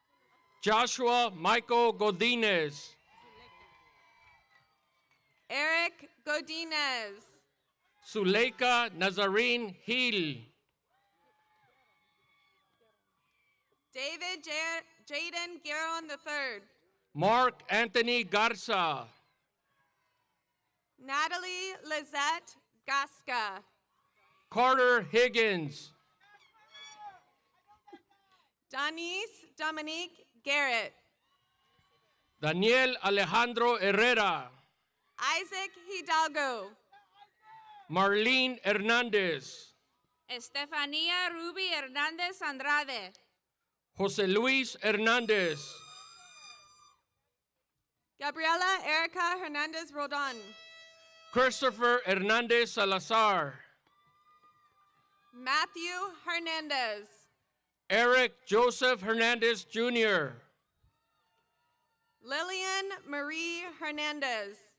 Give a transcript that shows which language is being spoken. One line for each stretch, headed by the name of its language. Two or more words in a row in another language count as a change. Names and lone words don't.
English: Joshua Michael Godinez. Eric Godinez. Zuleika Nazarene Hill. David Jaden Gueron III. Mark Anthony Garza. Natalie Lizette Gasca. Carter Higgins. Denise Dominique Garrett. Daniel Alejandro Herrera. Isaac Hidalgo. Marlene Hernandez. Estefania Ruby Hernandez Andrade. Jose Luis Hernandez. Gabriela Erica Hernandez Rodon. Christopher Hernandez Salazar. Matthew Hernandez. Eric Joseph Hernandez Jr. Lillian Marie Hernandez.